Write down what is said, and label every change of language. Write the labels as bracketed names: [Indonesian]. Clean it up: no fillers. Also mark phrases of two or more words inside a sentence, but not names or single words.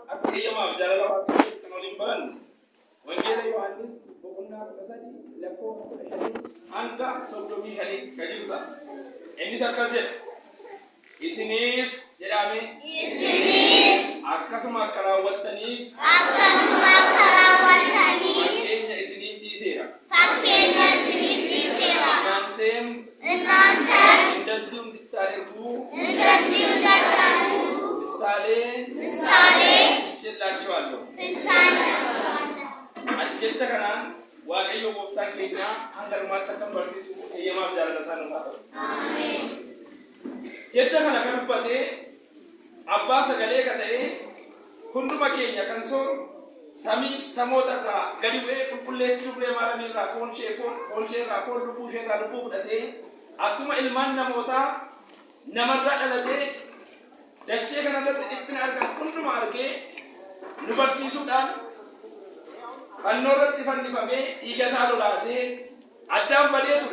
[Oromo] eeyyamaaf jaalala waaqayyoos kan waliin barannu wangeela Yohaannis boqonnaa 13 lakkoofsa 15 hanga 35 kan jirudha. Innis akkas jedha. Isinis jedhame akkasuma akka raawwattaniif fakkeenya isiniif dhiiseera. [Amharic] እናንተም እንደዚሁ እንድታደርጉ ምሳሌ ትችላችኋለሁ። [Oromo] jecha kanaan waaqayyo gooftaan keenya hanga dhumaatti kan barsiisu eeyyamaaf jaalala isaa nuuf haa ta'u. Jecha kana kan dubbate abbaa sagalee ka ta'e hunduma keenya kan sooru samii samoota irraa gadi bu'ee qulqulleetti dubbee maaramii irraa foon ishee irraa foon lubbuu ishee irraa lubbuu fudhatee akkuma ilmaan namootaa namarraa dhalatee dachee kanarratti dhiphina argan hunduma argee nu barsiisuudhaan fannoo irratti fannifamee dhiiga isaa lolaasee addaan badee ture.